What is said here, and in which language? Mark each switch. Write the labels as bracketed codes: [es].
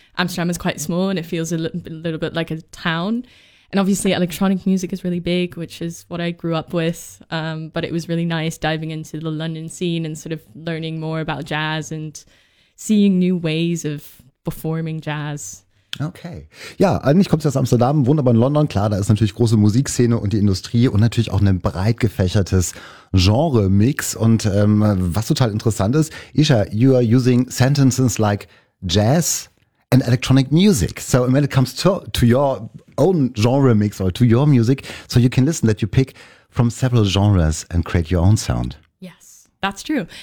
[en] Amsterdam is quite small and it feels a little bit like a town. And obviously electronic music is really big, which is what I grew up with. But it was really nice diving into the London scene and sort of learning more about jazz and seeing new ways of performing jazz. Okay. [de] Ja, eigentlich kommst du aus Amsterdam, wohnt aber in London. Klar, da ist natürlich große Musikszene und die Industrie und natürlich auch ein breit gefächertes Genre-Mix. Und was total interessant ist, [en] Isha, you are using sentences like jazz and electronic music. So when it comes to your own genre mix or to your music, so you can listen that you pick from several genres and create your own sound. Yes, that's true.